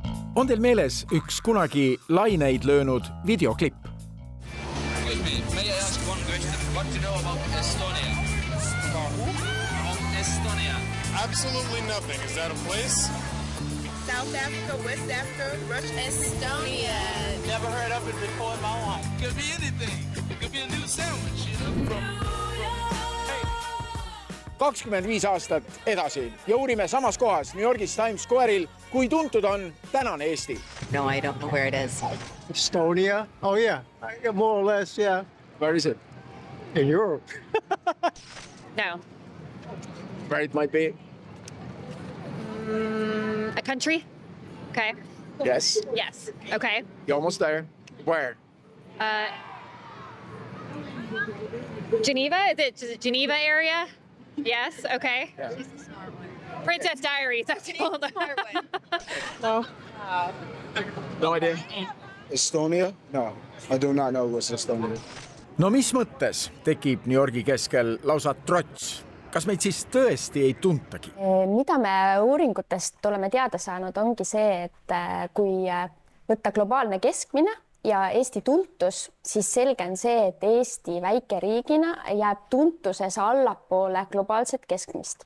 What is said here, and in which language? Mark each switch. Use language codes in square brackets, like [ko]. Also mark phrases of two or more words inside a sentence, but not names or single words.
[et] On teil meeles üks kunagi laineid löönud videoklipp? [en] Excuse me, may I ask one question? What do you know about Estonia? Estonia. Absolutely nothing. Is that a place? South Africa, West Africa, Russia, Estonia. Never heard of it before in my life. Could be anything. Could be a new sandwich, you know? [et] 25 aastat edasi ja uurime samas kohas New Yorgis Times Square'il, kui tuntud on tänane Eesti. [en] No, I don't know where it is. Estonia? Oh, yeah. More or less, yeah. Where is it? In Europe. No. Where it might be? A country? Okay. Yes. Yes. Okay. You're almost there. Where? Geneva? Is it Geneva area? Yes. Okay. Yeah. Princess Diaries. That's old. No. No idea. Estonia? No, I do not know what's Estonia. [et] No mis mõttes tekib New Yorgi keskel lausa trots? Kas meid siis tõesti ei tuntagi? Mida me uuringutest oleme teada saanud, ongi see, et kui võtta globaalne keskmine ja Eesti tuntus, siis selge on see, et Eesti väikeriigina jääb tuntuses allapoole globaalset keskmist.